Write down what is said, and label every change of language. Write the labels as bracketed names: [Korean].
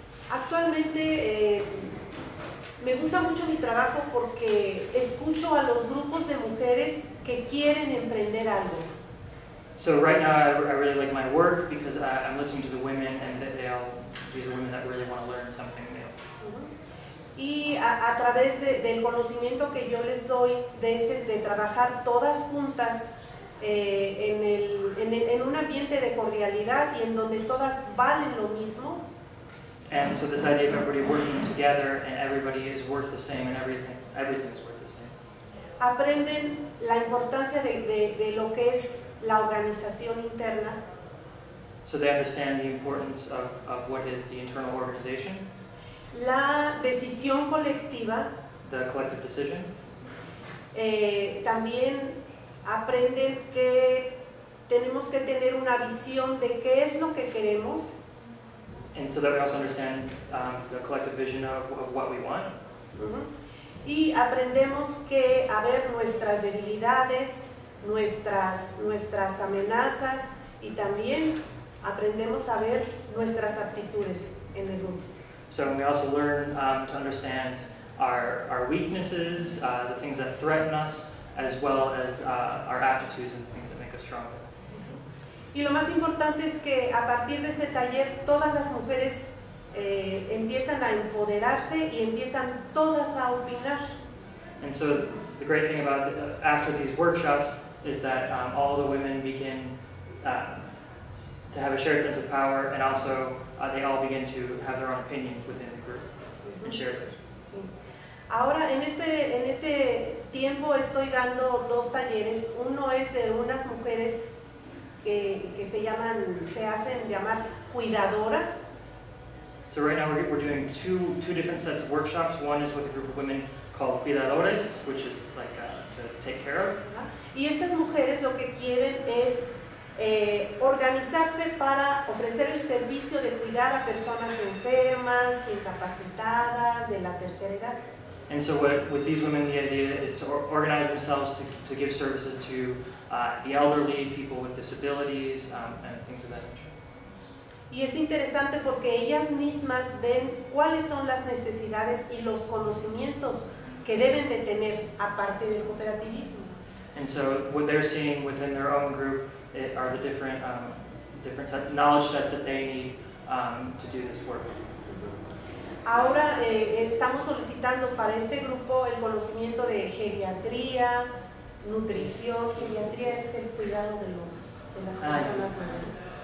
[Spanish] Actualmente me gusta mucho mi trabajo porque escucho a los grupos de mujeres que quieren emprender algo. [English] So right now I really like my work because I'm listening to the women, and these are women that really want to learn something new. [Spanish] Y a través del conocimiento que yo les doy, de trabajar todas juntas en un ambiente de cordialidad y en donde todas valen lo mismo. [English] And so this idea of everybody working together and everybody is worth the same and everything is worth the same. [Spanish] Aprenden la importancia de lo que es la organización interna. [English] So they understand the importance of what is the internal organization. [Spanish] La decisión colectiva. [English] The collective decision. [Spanish] También aprenden que tenemos que tener una visión de qué es lo que queremos. [English] And so that we also understand the collective vision of what we want. [Spanish] Y aprendemos que a ver nuestras debilidades, nuestras amenazas, y también aprendemos a ver nuestras aptitudes en el grupo. [English] So we also learn to understand our weaknesses, the things that threaten us, as well as our aptitudes and the things that make us stronger. [Spanish] Y lo más importante es que a partir de ese taller todas las mujeres empiezan a empoderarse y empiezan todas a opinar. [English] And so the great thing about after these workshops is that all the women begin to have a shared sense of power, and also they all begin to have their own opinions within the group and share them. [Spanish] Sí. Ahora en este tiempo estoy dando dos talleres. Uno es de unas mujeres que se hacen llamar cuidadoras. [English] So right now we're doing two different sets of workshops. One is with a group of women called cuidadores, which is like to take care of. [Spanish] Y estas mujeres lo que quieren es organizarse para ofrecer el servicio de cuidar a personas enfermas, incapacitadas, de la tercera edad. [English] And so with these women, the idea is to organize themselves to give services to the elderly, people with disabilities, and things of that nature. [Spanish] Y es interesante porque ellas mismas ven cuáles son las necesidades y los conocimientos que deben de tener aparte del cooperativismo. [English] And so what they're seeing within their own group are the different knowledge sets that they need to do this work. [Spanish] Ahora estamos solicitando para este grupo el conocimiento de geriatría, nutrición. Geriatría es el cuidado de las personas mayores.